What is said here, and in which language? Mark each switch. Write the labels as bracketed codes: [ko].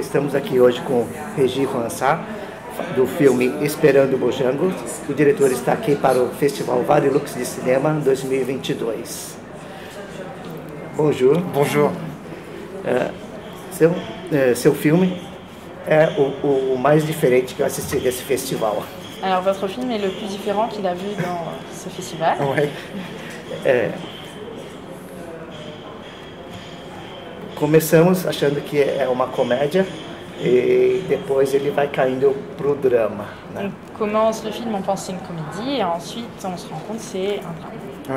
[pt] Estamos aqui hoje com Regi Vansar, do filme Esperando Bojangles. O diretor está aqui para o Festival Varilux de Cinema 2022. [fr] Bonjour. Bonjour. [pt] Seu filme é o mais diferente que eu assisti desse festival. [fr] Alors votre film est le plus différent qu'il a vu dans ce festival. Ouais. [pt] Começamos achando que é uma comédia e depois ele vai caindo pro drama, né? [fr] On commence le film en pensant une comédie et ensuite on se rend compte que c'est un drame.